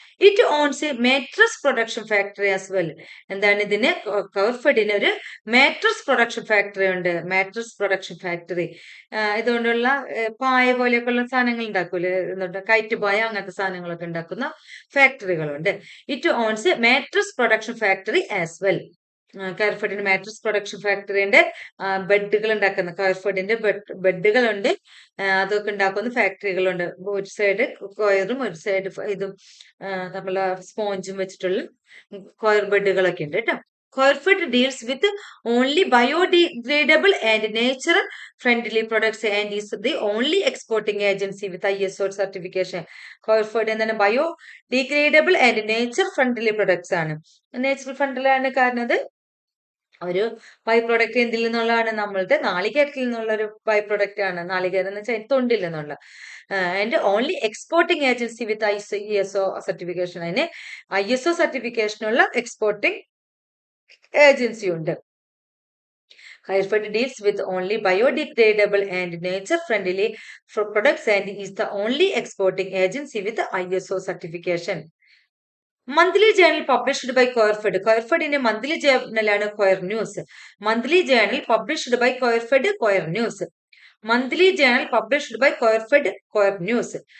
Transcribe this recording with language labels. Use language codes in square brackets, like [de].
[en] It owns a mattress production factory as well. [ml] എന്താണ് ഇതിന്? കോർഫഡിന് ഒരു മാട്രസ് പ്രൊഡക്ഷൻ ഫാക്ടറി ഉണ്ട്. മാട്രസ് പ്രൊഡക്ഷൻ ഫാക്ടറി ഇതുകൊണ്ടുള്ള പായ പോലെയൊക്കെയുള്ള സാധനങ്ങൾ ഉണ്ടാക്കൂലേ, കയറ്റ് പായ അങ്ങനത്തെ സാധനങ്ങളൊക്കെ ഉണ്ടാക്കുന്ന ഫാക്ടറികളുണ്ട്. [en] It owns a mattress production factory as well. [ml] കോർഫഡിന്റെ mattress production factory ഉണ്ട്. ബെഡുകൾ ഉണ്ടാക്കുന്ന കോർഫഡിന്റെ ബെഡുകളുണ്ട്, അതൊക്കെ ഉണ്ടാക്കുന്ന ഫാക്ടറികളുണ്ട്. ഒരു സൈഡ് കോയറും ഒരു സൈഡ് ഇതും നമ്മളെ സ്പോഞ്ചും വെച്ചിട്ടുള്ള കോയർ ബെഡുകളൊക്കെ ഉണ്ട് കേട്ടോ. [en] Coirford deals with only biodegradable and nature-friendly products and is the only exporting agency with ISO certification. [ml] Coirford എന്താണ്? Biodegradable and nature friendly products ആണ്. നേച്ചർ ഫ്രണ്ട്ലി ആണ് കാരണം അത് ഒരു ബൈ പ്രൊഡക്റ്റ് എന്തിൽ നിന്നുള്ളതാണ്? നമ്മളുടെ നാളികേരത്തിൽ നിന്നുള്ള ഒരു ബൈ പ്രൊഡക്റ്റ് ആണ്. നാളികേരം എന്ന് വെച്ചാൽ തൊണ്ടിൽ നിന്നുള്ള. [en] And only exporting agency with ISO certification. [ml] അതിന് ISO സർട്ടിഫിക്കേഷനുള്ള എക്സ്പോർട്ടിംഗ് ഏജൻസി ഉണ്ട്. [en] Coirford deals with only biodegradable and nature-friendly products and is the only exporting agency with ISO certification. Monthly journal published by Coirford. Coirford in a monthly journal and Coir News. Monthly journal published by Coirford, Coir News. Monthly journal published by Coirford, Coir News.